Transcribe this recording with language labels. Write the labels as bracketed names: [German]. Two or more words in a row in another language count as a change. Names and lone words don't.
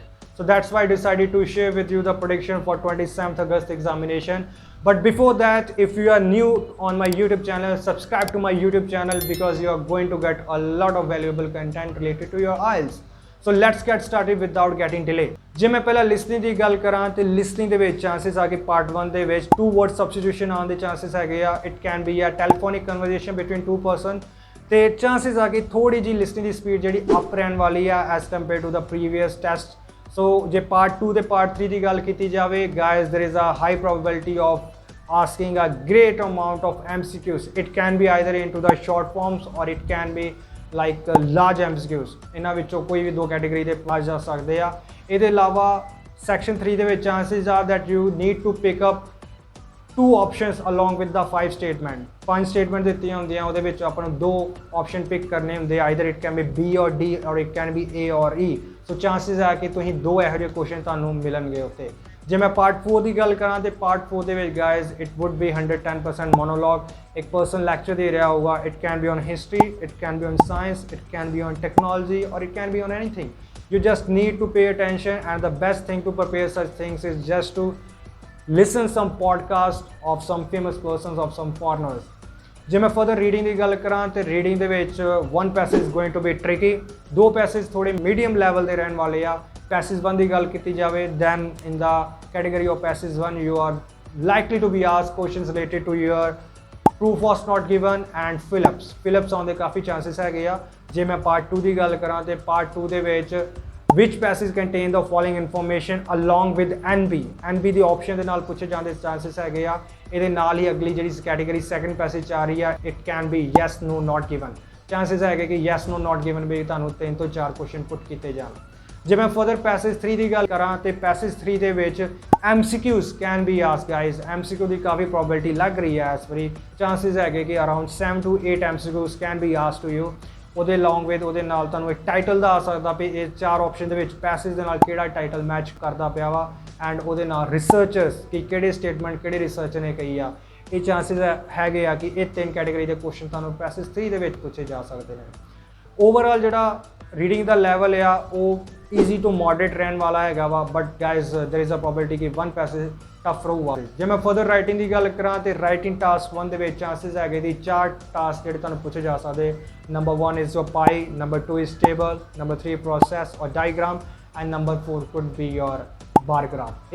[English] So that's why I decided to share with you the prediction for 27th August examination. But before that, if you are new on my YouTube channel, subscribe to my YouTube channel because you are going to get a lot of valuable content related to your IELTS. So let's get started without getting delay. [Punjabi] ਜੇ ਮੈਂ ਪਹਿਲਾਂ ਲਿਸਨਿੰਗ ਦੀ ਗੱਲ ਕਰਾਂ ਤੇ ਲਿਸਨਿੰਗ ਦੇ ਵਿੱਚ ਚਾਂਸਸ ਆ ਕਿ ਪਾਰਟ 1 ਦੇ ਵਿੱਚ 2 [English] word substitution [Punjabi] ਆਉਣ ਦੇ ਚਾਂਸਸ ਹੈਗੇ ਆ। [English] It can be a telephonic conversation between 2 person [Punjabi] ਤੇ ਚਾਂਸਸ ਆ ਕਿ ਥੋੜੀ ਜੀ ਲਿਸਨਿੰਗ ਦੀ ਸਪੀਡ ਜਿਹੜੀ ਅਪ ਰਹਿਣ ਵਾਲੀ ਆ [English] as compare to the previous test. [Punjabi] ਸੋ ਜੇ ਪਾਰਟ 2 ਤੇ ਪਾਰਟ 3 ਦੀ ਗੱਲ ਕੀਤੀ ਜਾਵੇ, ਗਾਇਜ਼ [English] there is a high probability of asking a great amount of MCQs. It can be either into the short forms or it can be like large MCQs. [Punjabi] ਇਹਨਾਂ ਵਿੱਚੋਂ ਕੋਈ ਵੀ ਦੋ ਕੈਟੇਗਰੀ ਦੇ ਪਾਸ ਜਾ ਸਕਦੇ ਆ। ਇਹਦੇ ਇਲਾਵਾ ਸੈਕਸ਼ਨ 3 ਦੇ ਵਿੱਚ ਚਾਂਸਸ ਆ [English] that you need to pick up 2 options along with the 5 statement. [Punjabi] 5 statement ਦਿੱਤੀਆਂ ਹੁੰਦੀਆਂ, ਉਹਦੇ ਵਿੱਚ ਆਪਾਂ ਨੂੰ 2 ਆਪਸ਼ਨ ਪਿਕ ਕਰਨੇ ਹੁੰਦੇ, [English] either it can be B or D or it can be A or E. [Punjabi] ਸੋ ਚਾਂਸਸ ਆ ਕਿ ਤੁਸੀਂ 2 ਇਹੋ ਜਿਹੇ ਕੁਐਸਚਨ ਤੁਹਾਨੂੰ ਮਿਲਣਗੇ ਉੱਥੇ। ਜੇ ਮੈਂ ਪਾਰਟ 4 ਦੀ ਗੱਲ ਕਰਾਂ ਤੇ ਪਾਰਟ 4 ਦੇ ਵਿੱਚ ਗਾਇਜ਼ [English] it would be 110% monologue. [Punjabi] ਇੱਕ ਪਰਸਨ ਲੈਕਚਰ ਦੇ ਰਿਹਾ ਹੋਊਗਾ। [English] It can be on history, it can be on science, it can be on technology or it can be on anything. You just need to pay attention, and the best thing to prepare such things is just to listen some podcast of some famous persons, of some foreigners. [Punjabi] ਜੇ ਮੈਂ [English] further reading [Punjabi] ਦੀ ਗੱਲ ਕਰਾਂ ਤੇ ਰੀਡਿੰਗ ਦੇ ਵਿੱਚ 1 ਪੈਸੇਜ [English] going to be tricky, [Punjabi] 2 ਪੈਸੇਜ ਥੋੜੇ [English] medium level [Punjabi] ਦੇ ਰਹਿਣ ਵਾਲੇ ਆ। ਪੈਸੇਜ 1 ਦੀ ਗੱਲ ਕੀਤੀ ਜਾਵੇ, [English] then in the category of passage 1 you are likely to be asked questions related to your proof was not given and Phillips [Punjabi] ਆਉਣ ਦੇ ਕਾਫੀ ਚਾਂਸਸ ਹੈਗੇ ਆ। ਜੇ ਮੈਂ ਪਾਰਟ 2 ਦੀ ਗੱਲ ਕਰਾਂ ਤੇ ਪਾਰਟ 2 ਦੇ ਵਿੱਚ [English] which passage contain the following information along with NB [Punjabi] ਦੀ ਆਪਸ਼ਨ ਦੇ ਨਾਲ ਪੁੱਛੇ ਜਾਣ ਦੇ ਚਾਂਸਸ ਹੈਗੇ ਆ। ਇਹਦੇ ਨਾਲ ਹੀ ਅਗਲੀ ਜਿਹੜੀ ਕੈਟੇਗਰੀ [English] second passage [Punjabi] ਆ ਰਹੀ ਆ, [English] it can be yes no not given। [Punjabi] ਚਾਂਸਸ ਹੈਗੇ ਕਿ [English] yes no not given [Punjabi] ਵੀ ਤੁਹਾਨੂੰ 3 ਤੋਂ 4 ਕੁਐਸਚਨ ਪੁੱਟ ਕੀਤੇ ਜਾਣ। ਜੇ ਮੈਂ [English] further passage [Punjabi] 3 ਦੀ ਗੱਲ ਕਰਾਂ ਤੇ ਪੈਸੇਜ 3 ਦੇ ਵਿੱਚ [English] MCQs can be asked guys. [Punjabi] MCQ ਦੀ ਕਾਫੀ ਪ੍ਰੋਬੇਬਿਲਿਟੀ ਲੱਗ ਰਹੀ ਹੈ ਇਸ ਵਾਰੀ। ਚਾਂਸਸ ਹੈਗੇ ਕਿ [English] around 7 to 8 MCQs can be asked to you. [Punjabi] ਉਹਦੇ [English] long with [Punjabi] ਉਹਦੇ ਨਾਲ ਤੁਹਾਨੂੰ ਇੱਕ ਟਾਈਟਲ ਦਾ ਆ ਸਕਦਾ ਵੀ ਇਹ 4 ਆਪਸ਼ਨ ਦੇ ਵਿੱਚ ਪੈਸੇਜ ਦੇ ਨਾਲ ਕਿਹੜਾ ਟਾਈਟਲ ਮੈਚ ਕਰਦਾ ਪਿਆ ਵਾ, ਐਂਡ ਉਹਦੇ ਨਾਲ ਰਿਸਰਚਰਸ ਕਿ ਕਿਹੜੇ ਸਟੇਟਮੈਂਟ ਕਿਹੜੇ ਰਿਸਰਚਰ ਨੇ ਕਹੀ ਆ। ਇਹ ਚਾਂਸਸ ਹੈਗੇ ਆ ਕਿ ਇਹ 3 ਕੈਟੇਗਰੀ ਦੇ ਕੁਐਸਚਨ ਤੁਹਾਨੂੰ ਪੈਸੇਜ 3 ਦੇ ਵਿੱਚ ਪੁੱਛੇ ਜਾ ਸਕਦੇ ਨੇ। ਓਵਰਆਲ ਜਿਹੜਾ ਰੀਡਿੰਗ ਦਾ ਲੈਵਲ ਆ ਉਹ [English] easy to moderate [Punjabi] ਰਹਿਣ ਵਾਲਾ ਹੈਗਾ ਵਾ, [English] but guys there is a probability [Punjabi] ਕਿ 1 ਪੈਸੇਜ ਟਫ ਰਹੂਗਾ। ਜੇ ਮੈਂ [English] further writing [Punjabi] ਦੀ ਗੱਲ ਕਰਾਂ ਤੇ [English] writing task [Punjabi] 1 ਦੇ ਵਿੱਚ ਚਾਂਸਸ ਹੈਗੇ ਦੀ 4 ਟਾਸਕ ਜਿਹੜੇ ਤੁਹਾਨੂੰ ਪੁੱਛੇ ਜਾ ਸਕਦੇ। [English] Number 1 is your pie, number 2 is table, number 3 process or diagram, and number 4 could be your bar graph.